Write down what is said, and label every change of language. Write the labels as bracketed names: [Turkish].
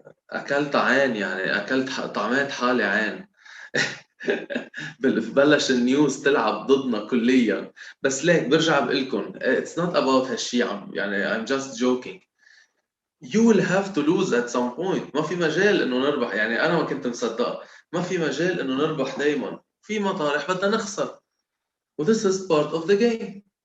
[Arabic] اكلت عين، يعني اكلت طعمات حالي عين. بلش النيوز تلعب ضدنا كليا. بس ليك برجع بقول لكم [English] it's not about [Arabic] هالشيء، يعني [English] I'm just joking. You will have to lose at some point. [Arabic] ما في مجال انه نربح، يعني انا ما كنت مصدقها. ما في مجال انه نربح دائما، في مطارح بدنا نخسر. [English] و this is part of the game.